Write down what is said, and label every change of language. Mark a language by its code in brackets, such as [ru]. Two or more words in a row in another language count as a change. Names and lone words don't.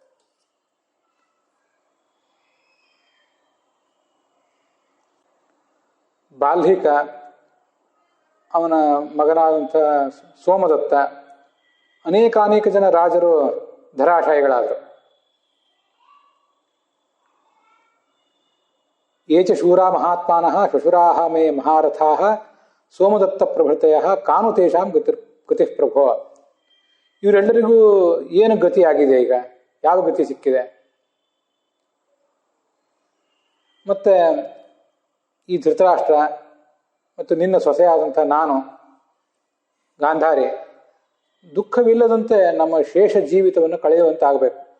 [kn] ಬಾಲ್ಹಿಕ, ಅವನ ಮಗನಾದಂಥ ಸೋಮದತ್ತ, ಅನೇಕಾನೇಕ ಜನ ರಾಜರು ಧರಾಶಾಯಿಗಳಾದರು. [sa] ಏಚ ಶೂರಾ ಮಹಾತ್ಮಾನಃ ಶ್ವಶುರಾಹ ಮೇ ಮಹಾರಥಾಃ ಸೋಮದತ್ತ ಪ್ರಭೃತಯಃ ಕಾನು ತೇಷಾಂ ಗತಿ ಪ್ರಭೋ. [kn] ಇವರೆಲ್ಲರಿಗೂ ಏನು ಗತಿ ಆಗಿದೆ? ಈಗ ಯಾವ ಗತಿ ಸಿಕ್ಕಿದೆ? ಮತ್ತೆ ಈ ಧೃತರಾಷ್ಟ್ರ ಮತ್ತು ನಿನ್ನ ಸೊಸೆಯಾದಂಥ ನಾನು ಗಾಂಧಾರಿ ದುಃಖವಿಲ್ಲದಂತೆ ನಮ್ಮ ಶೇಷ ಜೀವಿತವನ್ನು ಕಳೆಯುವಂತಾಗಬೇಕು.